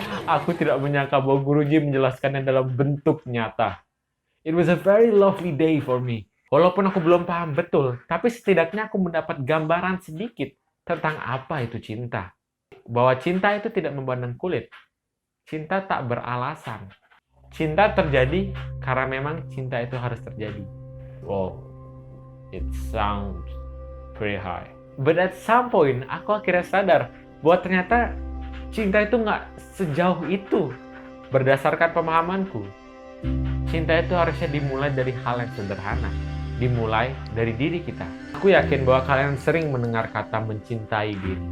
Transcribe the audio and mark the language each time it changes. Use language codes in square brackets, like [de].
[id] Aku tidak menyangka bahwa Guruji menjelaskannya dalam bentuk nyata. [en] It was a very lovely day for me. [id] Walaupun aku belum paham betul, tapi setidaknya aku mendapat gambaran sedikit tentang apa itu cinta. Bahwa cinta itu tidak memandang kulit. Cinta tak beralasan. Cinta terjadi karena memang cinta itu harus terjadi. [en] Wow, it sounds pretty high. But at some point, [id] aku akhirnya sadar bahwa ternyata cinta itu nggak sejauh itu. Berdasarkan pemahamanku, cinta itu harusnya dimulai dari hal yang sederhana. Dimulai dari diri kita. Aku yakin bahwa kalian sering mendengar kata mencintai diri.